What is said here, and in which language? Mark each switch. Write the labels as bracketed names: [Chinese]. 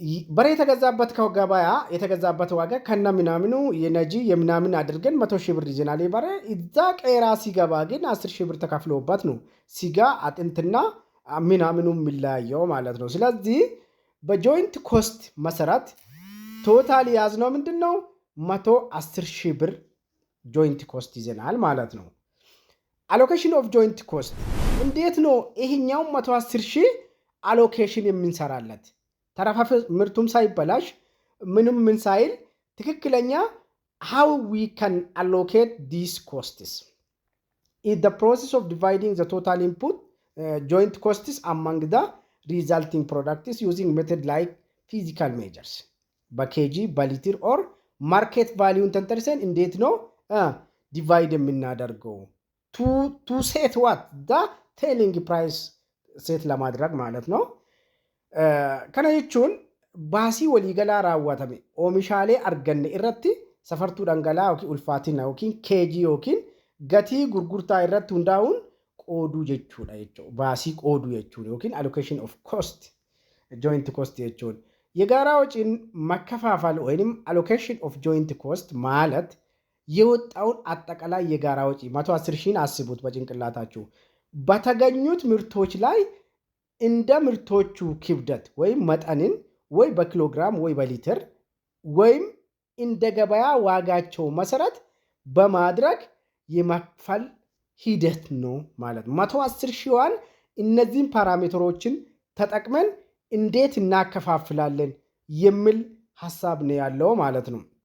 [Amharic] በሬ የተገዛበት ከገበያ የተገዛበት ዋጋ ከነ ምናምኑ የነጂ የምናምን አድርገን 100,000 ብር ይዘናል። በሬ እዛ ቀራ ሲገባ ግን 10,000 ብር ተከፍሎበት ነው ሲጋ አጥንትና ምናምኑ የሚለያየው ማለት ነው። ስለዚህ በጆይንት ኮስት መሰረት ቶታል ያዝነው ምንድነው 110,000 ብር ጆይንት ኮስት ይዘናል ማለት ነው። አሎኬሽን ኦፍ ጆይንት ኮስት እንዴት ነው ይሄኛው 110,000 አሎኬሽን የምንሰራለት? ተረፈ ምርቱም ሳይበላሽ ምንም ምን ሳይል ትክክለኛ [English] how we can allocate these costs is the process of dividing the total input joint costs among the resulting products using method like physical measures [Amharic] በኬጂ በሊትር ኦር ማርኬት ቫሊዩን ተንተርሰን እንዴት ነው ዲቫይድ የምናደርገው [English] to set what the selling price [Amharic] ሴት ለማድረግ ማለት ነው። [Oromo] kana jechuun baasii waliigalaa raawwatame oomishaalee arganne irratti safartuu dhangala'aa yookiin ulfaatina yookiin keejii yookiin gatii gurgurtaa irratti hundaa'uun qooduu jechuudha jechuudha. Baasii qooduu jechuudha yookiin [English] allocation of cost joint cost [Oromo] jechuudha. [Amharic] የጋራ ወጪን መከፋፈል ወይንም [English] allocation of joint cost [Amharic] ማለት የወጣውን አጠቃላይ የጋራ ወጪ 110,000 አስቡት በጭንቅላታችሁ በተገኙት ምርቶች ላይ እንደ ምርቶቹ ክብደት ወይም መጠንን ወይ በኪሎግራም ወይ በሊትር ወይም እንደ ገበያ ዋጋቸው መሰረት በማድረግ የመክፈል ሂደት ነው ማለት ነው። 110,000 እነዚህን ፓራሜትሮችን ተጠቅመን እንዴት እናከፋፍላለን የሚል ሐሳብ ነው ያለው ማለት ነው።